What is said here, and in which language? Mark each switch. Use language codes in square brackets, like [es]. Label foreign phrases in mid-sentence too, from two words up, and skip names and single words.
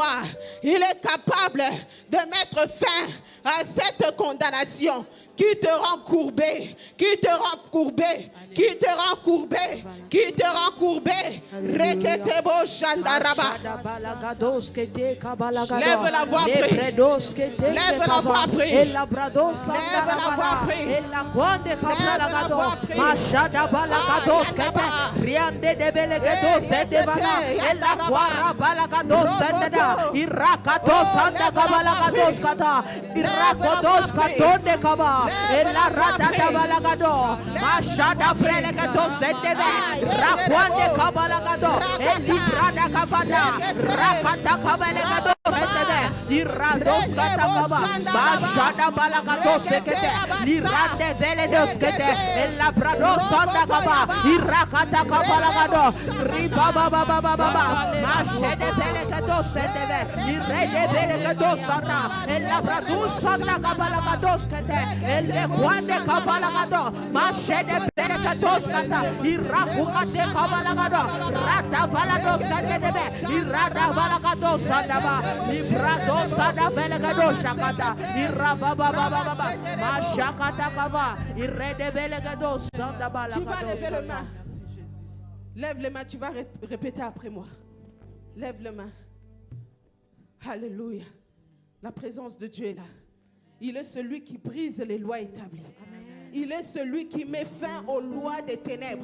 [fr] Il est capable de mettre fin à cette condamnation qui te rend courbé, qui te rend courbé, qui te rend courbé, qui te rend courbé. Reketebo Shandaraba. Lève la voix, prie. Lève la voix, prie. Lève la voix, prie. Lève la voix, prie. Mashada balagados kete riande de belegados de bala ella guara balagados sendeda irakatos anda balagados kata irakodos katonde kaba ella rada da balagado mashada belegados sendebe rakwande kabalagado elibrada kavada rakata kabalagado sendebe irados kata kaba mashada balagados kete irande belegados kete ella brado sanda kaba irakata kabalagado riba baba baba baba mashede belekado sendebe irede belekado sanda ella brado sanda kabalagado skete elle kwande kabalagado mashede belekado skata irakukate kabalagado rata balado sendebe irada balagado sanda ba ibrado sanda belekado shakata iraba baba baba mashakata kava irede belekado. Tu vas lever les mains. Lève les mains, tu vas répéter après moi. Lève les mains. Alléluia. La présence de Dieu est là. Il est celui qui brise les lois établies. Amen. Il est celui qui met fin aux lois des ténèbres.